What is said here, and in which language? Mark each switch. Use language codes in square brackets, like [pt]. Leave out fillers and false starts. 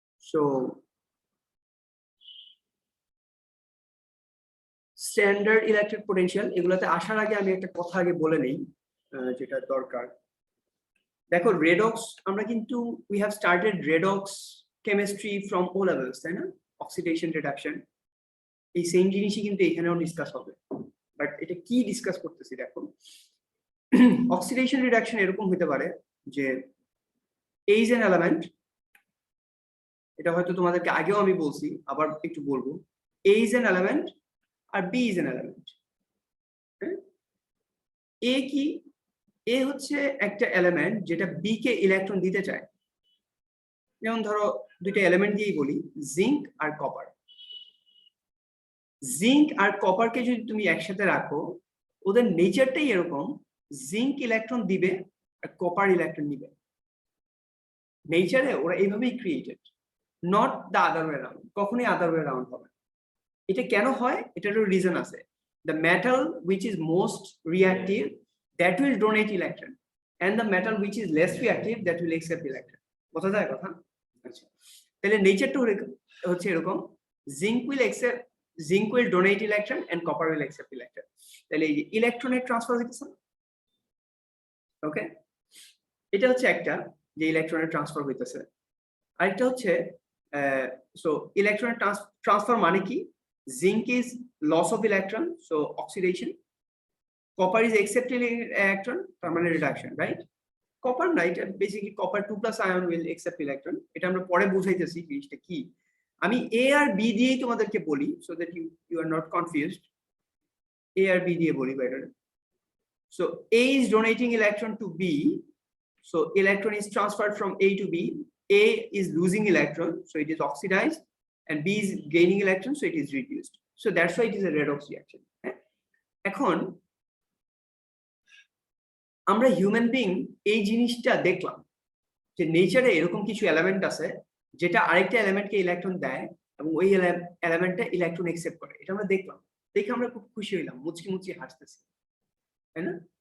[bn] So, standard electric potential, এগুলাতে আসার আগে আমি একটা কথা আগে বলে নেই যেটা দরকার। দেখো redox আমরা কিন্তু [en] we have started redox chemistry from O levels, [bn] তাই না? [en] Oxidation reduction. [bn] এই সেম জিনিসই কিন্তু এখানেও ডিসকাস হবে। বাট এটা কি ডিসকাস করতেছি দেখো। অক্সিডেশন রিডাকশন এরকম হতে পারে যে [en] A is an element, [bn] এটা হয়তো তোমাদেরকে আগেও আমি বলছি, আবার একটু বলবো। [en] A is an element আর B is an element. [bn] A কি? A হচ্ছে একটা এলিমেন্ট যেটা B কে ইলেকট্রন দিতে চায়। যেমন ধরো দুইটা এলিমেন্ট দিয়েই বলি, জিঙ্ক আর কপার। জিঙ্ক আর কপারকে যদি তুমি একসাথে রাখো, ওদের নেচারটাই এরকম, জিঙ্ক ইলেকট্রন দিবে আর কপার ইলেকট্রন নিবে। নেচারে ওরা এইভাবেই created, [en] Not the other way round. [bn] কখনোই আদার ওয়ে রাউন্ড হবে। এটা কেন হয়? এটারও রিজন আছে। [en] The metal which is most reactive that will donate electron and the metal which is less reactive that will accept electron. [bn] বোঝা যায় কথা? আচ্ছা, তাহলে নেচারটা হচ্ছে এরকম, [en] Zinc will donate electron and copper will accept electron. [bn] তাহলে এই যে ইলেকট্রনের ট্রান্সফার হচ্ছে, ওকে, এটা হচ্ছে একটা যে ইলেকট্রনের ট্রান্সফার হইতেছে। আরেকটা হচ্ছে সো ইলেকট্রনের ট্রান্সফার মানে কি? [en] Zinc is loss of electron, so oxidation. Copper is accepting electron, [bn] তার মানে [en] Reduction, right? [bn] কপার না, এটা basically copper 2+ ion [en] Will accept electron. [bn] এটা আমরা পরে বুঝাইতেছি জিনিসটা কি। আমি এ আর বি দিয়েই তোমাদেরকে বলি, [en] So that you are not confused. [bn] A আর B দিয়ে বলি better. [en] So A is donating electron to B, so electron is transferred from A to B. A is losing electron, so it is oxidized, and B is gaining electron, so it is reduced. So that's why it is a redox reaction. [bn] এখন আমরা human being এই জিনিসটা দেখলাম যে নেচারে এরকম কিছু element আছে যেটা আরেকটা এলিমেন্টকে ইলেকট্রন দেয় এবং ওই এলিমেন্টটা ইলেকট্রন অ্যাকসেপ্ট করে। এটা আমরা দেখলাম, দেখে আমরা খুব খুশি হইলাম, মুচকি মুচকি হাসতেছি, তাই না?